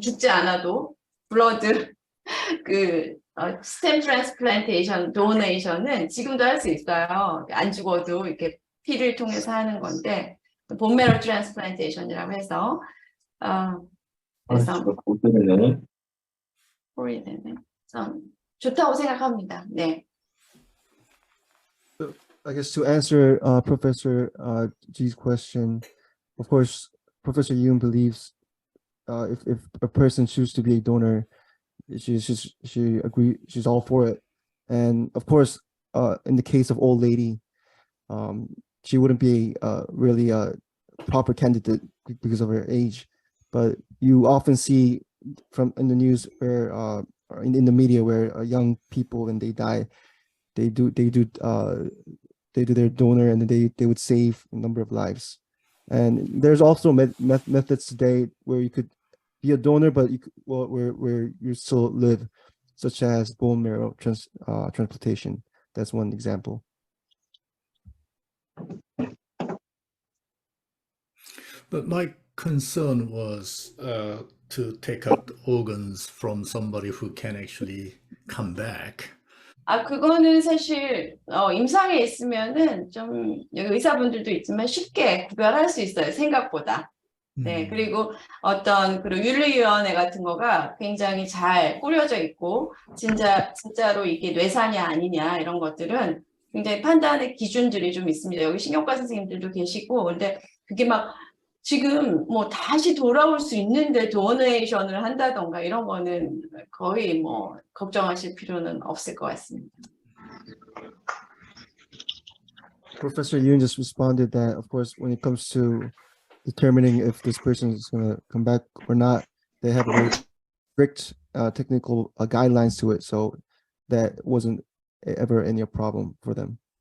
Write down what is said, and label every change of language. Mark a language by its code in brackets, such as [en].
[ko] 죽지 않아도 블러드 스템 트랜스플란테이션 도네이션은 지금도 할 수 있어요. 안 죽어도 이렇게 피를 통해서 하는 건데 본메럴 트랜스플란테이션이라고 해서 그래서 좋다고 생각합니다. 네. [en] I guess to answer Professor G's question, of course, Professor Yoon believes if a person chooses to be a donor, she's all for it. And of course, in the case of old lady, she wouldn't be really a proper candidate because of her age. But you often see in the news where in the media where young people when they die, they do their donor and they would save a number of lives. And there's also methods today where you could be a donor, but where you still live, such as bone marrow transplantation. That's one example. But my concern was to take out organs from somebody who can actually come back. [ko] 그거는 사실 임상에 있으면은 좀 여기 의사분들도 있지만 쉽게 구별할 수 있어요. 생각보다. 네, 그리고 그리고 윤리위원회 같은 거가 굉장히 잘 꾸려져 있고 진짜로 이게 뇌사냐 아니냐 이런 것들은 굉장히 판단의 기준들이 좀 있습니다. 여기 신경과 선생님들도 계시고 근데 그게 막 지금 뭐 다시 돌아올 수 있는데 도네이션을 한다던가 이런 거는 거의 뭐 걱정하실 필요는 없을 것 같습니다. [en] Professor Yoon just responded that, of course, when it comes to determining if this person is going to come back or not, they have very strict technical guidelines to it, so that wasn't ever any problem for them.